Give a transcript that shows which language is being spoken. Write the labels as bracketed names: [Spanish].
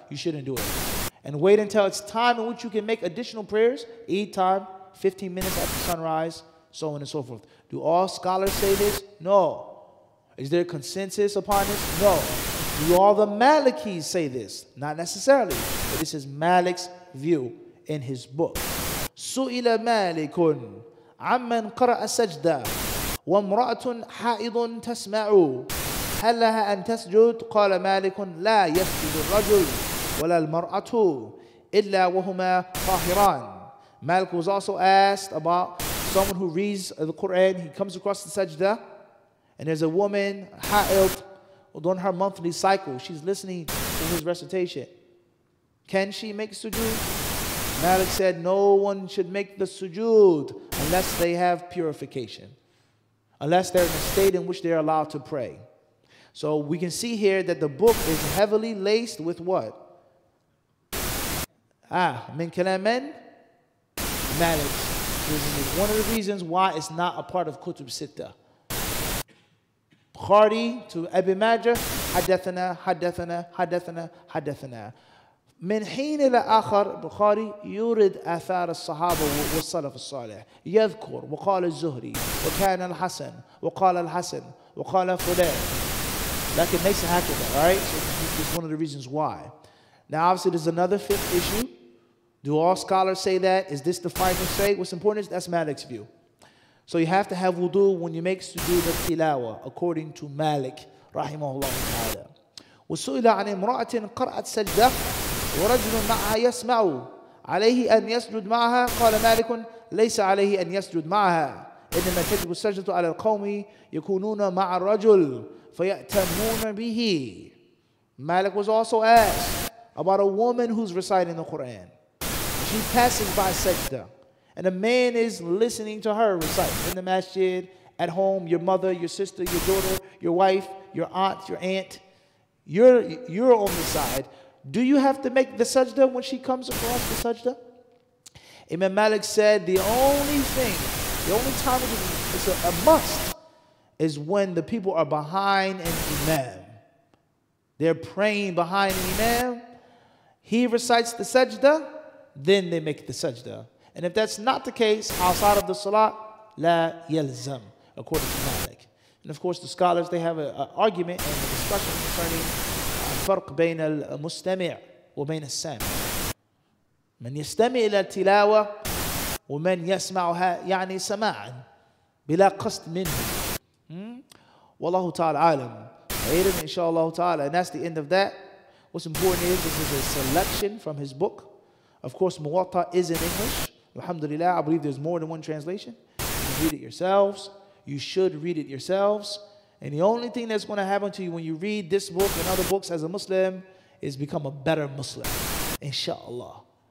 [English] You shouldn't do it. And wait until it's time in which you can make additional prayers. Eid time, 15 minutes after sunrise, so on and so forth. Do all scholars say this? No. Is there consensus upon this? No. Do all the Malikis say this? Not necessarily. But this is Malik's view in his book. [Arabic] سئل مالك عمن قرأ سجدة وامرأة حائض تسمع هل لها أن تسجد؟ قال مالك لا يسجد الرجل ولا المرأة إلا وهما طاهران. [English] Malik was also asked about someone who reads the Quran. He comes across the sajda, and there's a woman, ha'id, during her monthly cycle. She's listening to his recitation. Can she make sujood? Malik said no one should make the sujood unless they have purification, unless they're in a state in which they're allowed to pray. So we can see here that the book is heavily laced with what? [Arabic] Min kalaman Malik. [English] This is one of the reasons why it's not a part of Kutub Sittah. Bukhari to Abi Majah, [Arabic] حدثنا حدثنا حدثنا حدثنا. من حين إلى آخر بخاري يورد آثار الصحابة والسلف الصالح، يذكر وقال الزهري وكان الحسن وقال الحسن وقال فلان. لكن ليس هكذا. [English] All right? So this is one of the reasons why. Now obviously there's another 5th issue. Do all scholars say that? Is this the final say? What's important is that's Malik's view. So you have to have wudu when you make sujood al-tilawa, according to Malik rahimahullah ta'ala. [Arabic] وسئل عن امرأة قرأت سجدة ورجل معها يسمع عليه أن يسجد معها قال مالك ليس عليه أن يسجد معها إنما تجب السجدة على القوم يكونون مع الرجل فيأتمون به. [English] Malik was also asked about a woman who's reciting the Quran. She passes by sajda, and a man is listening to her recite in the masjid, at home, your mother, your sister, your daughter, your wife, your aunt, your aunt. You're on the side. Do you have to make the sajda when she comes across the sajda? Imam Malik said the only time it's a must is when the people are behind an imam. They're praying behind an imam. He recites the sajda, then they make the sajda. And if that's not the case, outside of the salat, [Arabic] la yalzam, [English] according to Malik. And of course, the scholars, they have an argument and a discussion concerning [Arabic] الفرق بين المستمع وبين السامع. من يستمع إلى التلاوة ومن يسمعها يعني سماعا بلا قصد منه. Wallahu ta'ala alam. Inshallah ta'ala. [English] And that's the end of that. What's important is this is a selection from his book. Of course, Muwatta is in English. Alhamdulillah, I believe there's more than one translation. You can read it yourselves. You should read it yourselves. And the only thing that's going to happen to you when you read this book and other books as a Muslim is become a better Muslim. Inshallah.